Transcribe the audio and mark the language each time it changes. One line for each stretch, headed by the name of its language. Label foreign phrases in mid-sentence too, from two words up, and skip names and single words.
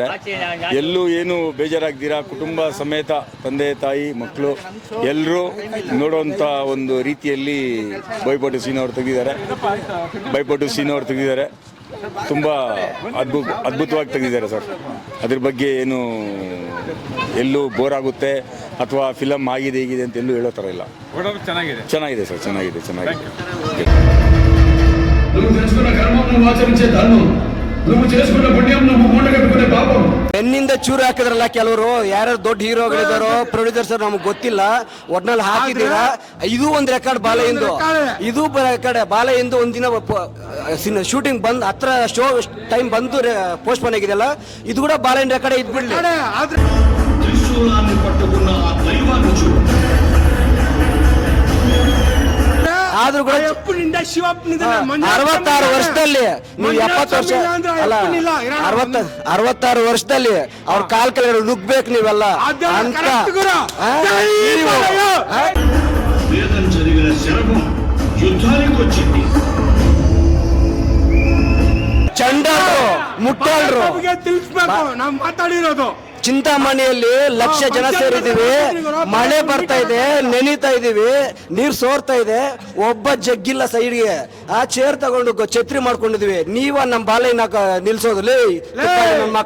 Kannada: ಎಲ್ಲೂ ಏನು ಬೇಜಾರಾಗ್ದಿರಾ ಕುಟುಂಬ ಸಮೇತ ತಂದೆ ತಾಯಿ ಮಕ್ಕಳು ಎಲ್ಲರೂ ನೋಡುವಂಥ ಒಂದು ರೀತಿಯಲ್ಲಿ ಬೈಪೋಟಿ ಸೀನು ಅವ್ರು ತೆಗೆದಿದ್ದಾರೆ. ತುಂಬ ಅದ್ಭುತವಾಗಿ ತೆಗೆದಿದ್ದಾರೆ ಸರ್. ಅದ್ರ ಬಗ್ಗೆ ಏನು ಎಲ್ಲೂ ಬೋರ್ ಆಗುತ್ತೆ ಅಥವಾ ಫಿಲಮ್ ಆಗಿದೆ ಹೀಗಿದೆ ಅಂತ ಎಲ್ಲೂ ಹೇಳೋ ಥರ ಇಲ್ಲ. ಚೆನ್ನಾಗಿದೆ ಸರ್, ಚೆನ್ನಾಗಿದೆ.
Telugu: నువ్వు తెలుసుకున్న కర్మం నువ్వు ఆచరించే ధర్మం, నువ్వు చేసుకున్న పుణ్యం నువ్వు మూట కట్టుకునే పాపం.
Kannada: ಬೆನ್ನಿಂದ ಚೂರು ಹಾಕಿದ್ರಲ್ಲ ಕೆಲವರು, ಯಾರು ದೊಡ್ಡ ಹೀರೋಗಳಿದಾರೋ ಪ್ರೊಡ್ಯೂಸರ್ಸ್ ನಮ್ಗೆ ಗೊತ್ತಿಲ್ಲ, ಒಟ್ನಲ್ಲಿ ಹಾಕಿದ್ದೀರಾ. ಇದು ಒಂದು ರೆಕಾರ್ಡ್ ಬಾಲೆಯಿಂದ, ಇದು ರೆಕಾರ್ಡ್ ಬಾಲೆಯಿಂದ. ಒಂದಿನ ಶೂಟಿಂಗ್ ಬಂದ್ ಹತ್ರ
English: show time
Kannada: ಬಂದು ಪೋಸ್ಟ್ಪೋನ್ ಆಗಿದೆಯಲ್ಲ, ಇದು ಕೂಡ ಬಾಲೆಯಿಂದ ರೆಕಾರ್ಡ್ ಇದ್ಬಿಡ್ಲಿ.
Telugu: త్రిశూలాన్ని పట్టుకున్న ఆ దైవాన్ని చూడు.
Kannada: ಆದ್ರೂ ಕೂಡ 66 ವರ್ಷದಲ್ಲಿ ನೀವು 70 ವರ್ಷ ಅಲ್ಲ, 66 ವರ್ಷದಲ್ಲಿ ಅವ್ರ ಕಾಲ್ ಕೆಳಗಡೆ ನುಗ್ಬೇಕು ನೀವೆಲ್ಲ ಅಂತ
Telugu: వేదం చదివిన శరభం యుద్ధానికి వచ్చింది.
Kannada: ಚಂಡಾಲರು ಮುಟ್ಟಾಳ್ರು ನಾವು ಮಾತಾಡಿರೋದು. ಚಿಂತಾಮಣಿಯಲ್ಲಿ ಲಕ್ಷ ಜನ ಸೇರಿದೀವಿ, ಮಳೆ ಬರ್ತಾ ಇದೆ, ನೆನೀತಾ ಇದೀವಿ, ನೀರ್ ಸೋರ್ತಾ ಇದೆ, ಒಬ್ಬ ಜಗ್ಗಿಲ್ಲ ಸೈಡ್ಗೆ. ಆ ಚೇರ್ ತಗೊಂಡು ಛತ್ರಿ ಮಾಡ್ಕೊಂಡಿದೀವಿ. ನೀವ ನಮ್ ಬಾಲೆನ ನಿಲ್ಸೋದು ಮಕ್ಳ